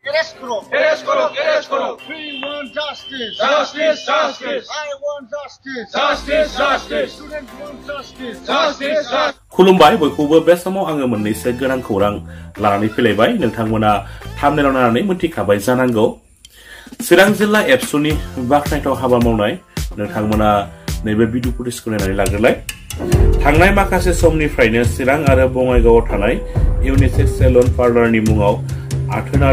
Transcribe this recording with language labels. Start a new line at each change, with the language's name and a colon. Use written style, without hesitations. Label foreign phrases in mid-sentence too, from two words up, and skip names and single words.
Hindi: Arrest karo. Arrest karo. Arrest karo.
English: We want justice. Justice. Justice. I want justice. Justice. Justice. Students want justice. Justice. Justice.
Bodo: खुलुमबाय बयखौबो बे समाव आङो मोननैसो गोनां खौरां लानानै फैलायबाय नोंथांमोना थाम्बनेलाव नायनानै मोनथिखाबाय जानांगौ चिरां जिल्ला एबसुनि बाखनायथाव हाबा मावनाय नोंथांमोना नैबे भिडिअखौ नायनानै लाग्रोलाय थांनाय माखासे समनिफ्रायनो चिरां आरो बङाइगावआव थानाय
English: unisex salon
Bodo: पार्लारनि मुङाव आथोनारि